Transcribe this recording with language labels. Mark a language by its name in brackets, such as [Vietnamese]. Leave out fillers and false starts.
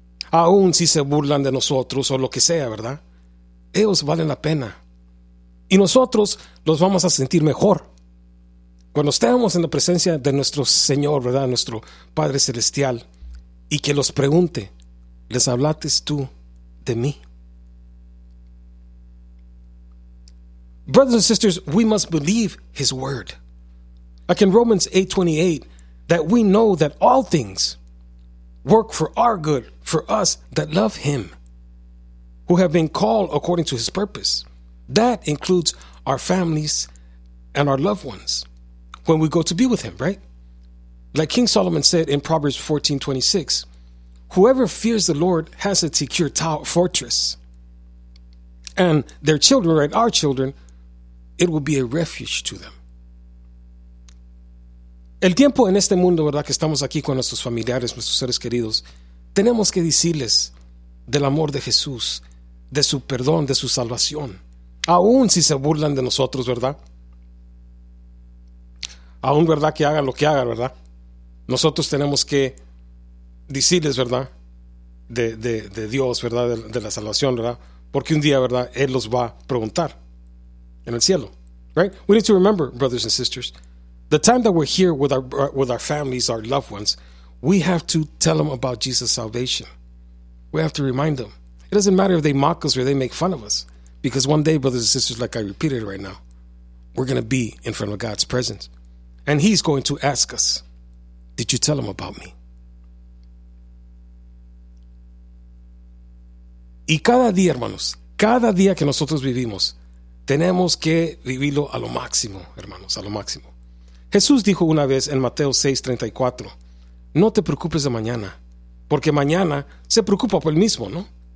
[Spanish] Aún si se burlan de nosotros o lo que sea, ¿verdad?, ellos valen la pena. Y nosotros los vamos a sentir mejor cuando estemos en la presencia de nuestro Señor, ¿verdad?, nuestro Padre Celestial, y que los pregunte, ¿les hablaste tú de mí? [English] Brothers and sisters, we must believe His word. Like in Romans 8:28, that we know that all things work for our good, for us that love Him, who have been called according to His purpose. That includes our families and our loved ones when we go to be with Him, right? Like King Solomon said in Proverbs 14:26, whoever fears the Lord has a secure fortress, and their children, right, our children, it will be a refuge to them. [Spanish] El tiempo en este mundo, ¿verdad?, que estamos aquí con nuestros familiares, nuestros seres queridos, tenemos que decirles del amor de Jesús, de su perdón, de su salvación, aún si se burlan de nosotros, ¿verdad? Aún, ¿verdad?, que hagan lo que hagan, ¿verdad? Nosotros tenemos que decirles, ¿verdad?, de Dios, ¿verdad?, de la salvación, ¿verdad?, porque un día, ¿verdad?, Él los va a preguntar en el cielo, right? [English] We need to remember, brothers and sisters, the time that we're here with our families, our loved ones, We have to tell them about Jesus' salvation. We have to remind them. It doesn't matter if they mock us or they make fun of us. Because one day, brothers and sisters, like I repeated right now, we're going to be in front of God's presence. And he's going to ask us, did you tell him about me? [Spanish] Y cada día, hermanos, cada día que nosotros vivimos, tenemos que vivirlo a lo máximo, hermanos, a lo máximo. Jesús dijo una vez en Mateo 6:34, no te preocupes de mañana, porque mañana se preocupa por él mismo, ¿no?